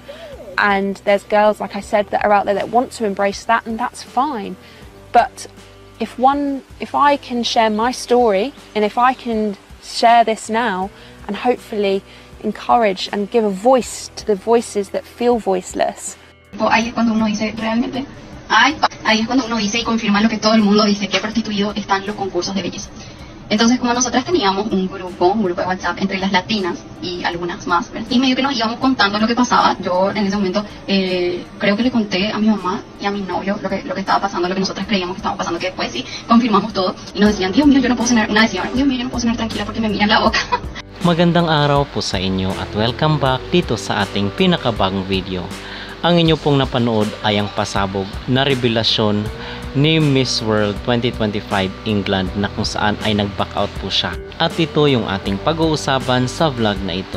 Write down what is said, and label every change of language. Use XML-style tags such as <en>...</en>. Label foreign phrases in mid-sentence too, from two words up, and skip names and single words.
<en>And there's girls, like I said, that are out there that want to embrace that, and that's fine. But if I can share my story, and if I can share this now, and hopefully encourage and give a voice to the voices that feel voiceless.</en> <es>Ahí es cuando uno dice, realmente, ahí es cuando uno dice y confirma lo que todo el mundo dice, que prostituidos están los concursos de belleza. Entonces, como nosotras teníamos un grupo de WhatsApp entre las latinas y algunas más, ¿verdad? Y medio que nos íbamos contando lo que pasaba. Yo en ese momento creo que le conté a mi mamá y a mi novio lo que estaba pasando, lo que nosotras creíamos que estaba pasando, que después sí confirmamos todo y nos decían, Dios mío, yo no puedo cenar, una decía, Dios mío, yo no puedo cenar tranquila porque me miran la boca.</es> <tl>Magandang araw po sa inyo at</tl> <en>welcome back</en> <tl>dito sa ating pinakabagong video. Ang inyo pong napanood ay ang pasabog na revelasyon ni Miss World 2025 England na kung saan ay nag-back out po siya. At ito yung ating pag-uusapan sa vlog na ito.</tl>